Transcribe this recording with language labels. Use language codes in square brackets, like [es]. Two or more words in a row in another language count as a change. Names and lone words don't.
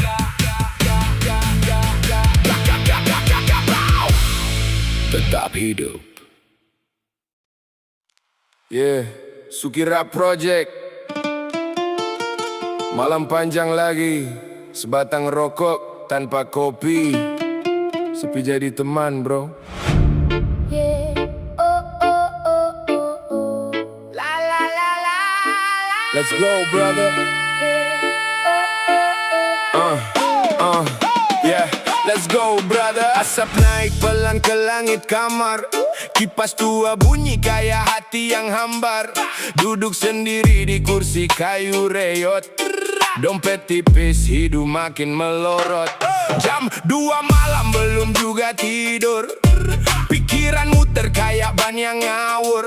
[id] Tetap hidup. [en] Yeah, Sukira Project. [id] Malam panjang lagi, sebatang rokok tanpa kopi, sepi jadi teman bro. Yeah. Oh, oh, oh, oh, oh. La, la, la, la, la. [en] Let's go brother. Yeah, let's go brother. [id] Asap naik pelan ke langit kamar, kipas tua bunyi kayak hati yang hambar. Duduk sendiri di kursi kayu reyot, dompet tipis, hidup makin melorot. Jam 2 malam belum juga tidur, pikiran muter kayak ban yang ngawur.